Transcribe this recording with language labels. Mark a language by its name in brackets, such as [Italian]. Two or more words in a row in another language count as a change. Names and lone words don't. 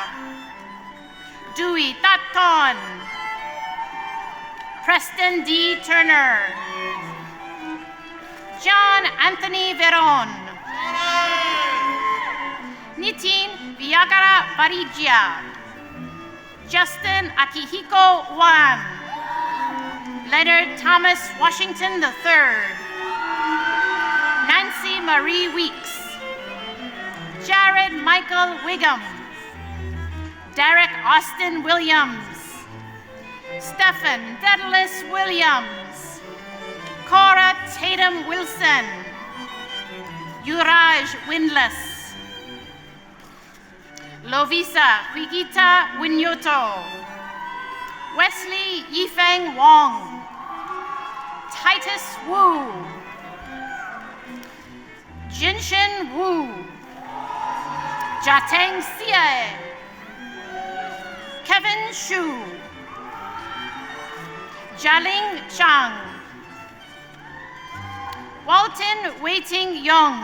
[English] Dewey Taton. Preston D. Turner. John Anthony Veron. Nitin Viagara Varigia. Justin Akihiko Wan. Leonard Thomas Washington III. Nancy Marie Weeks. Jared Michael Wiggum. Derek Austin Williams. Stephen Dedalus Williams. Cora Tatum Wilson. Uraj Windless. Lovisa Huigita Winyoto. Wesley Yifeng Wong. Titus Wu. Jinshin Wu. Jateng Xie. Kevin Shu. Jialing Zhang. Walton Waiting Young.